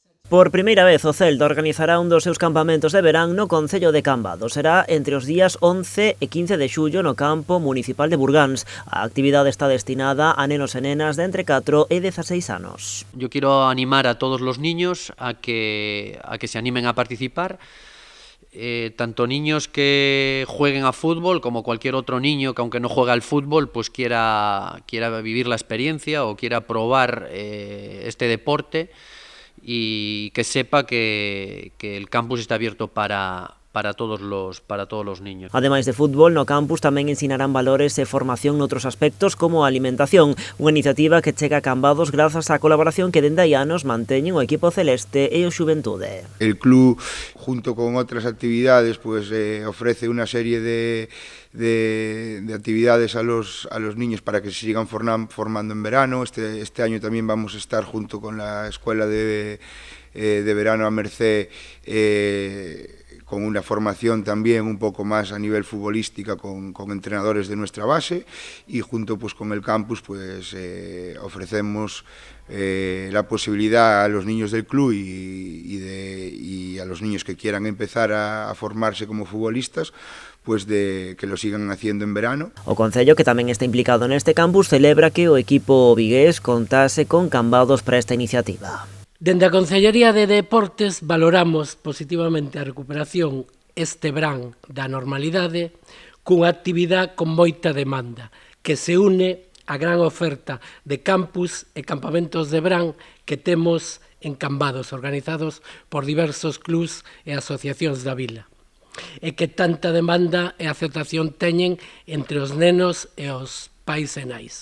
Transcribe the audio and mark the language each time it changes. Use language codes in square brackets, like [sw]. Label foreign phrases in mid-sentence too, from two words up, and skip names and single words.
[gl] Por primeira vez o Celta organizará un dos seus campamentos de verán no concello de Cambados. Será entre os días 11 e 15 de xullo no campo municipal de Burgáns. A actividade está destinada a nenos e nenas de entre 4 e 16 anos. [es] Yo quiero animar a todos los niños a que se animen a participar. Tanto niños que jueguen a fútbol como cualquier otro niño que aunque no juega al fútbol pues quiera vivir la experiencia o quiera probar este deporte y que sepa que el campus está abierto para todos los niños. [gl] Ademais de fútbol, no campus tamén ensinarán valores e formación noutros aspectos como a alimentación, unha iniciativa que chega a Cambados grazas á colaboración que dende hai anos manteñen o equipo celeste e o Xuventude. [es] El club, junto con otras actividades, pues ofrece una serie de actividades a los niños para que se sigan formando en verano. Este año también vamos a estar junto con la escuela de verano a Merced con una formación también un poco más a nivel futbolística con entrenadores de nuestra base y junto pues con el campus pues ofrecemos la posibilidad a los niños del club y a los niños que quieran empezar a formarse como futbolistas pues de que lo sigan haciendo en verano. [gl] O concello, que tamén está implicado neste campus, celebra que o equipo vigués contase con Cambados para esta iniciativa. Dende a Concellería de Deportes valoramos positivamente a recuperación este verán da normalidade cunha actividade con moita demanda que se une á gran oferta de campus e campamentos de verán que temos en Cambados, organizados por diversos clubs e asociacións da vila, e que tanta demanda e aceptación teñen entre os nenos e os pais e nais.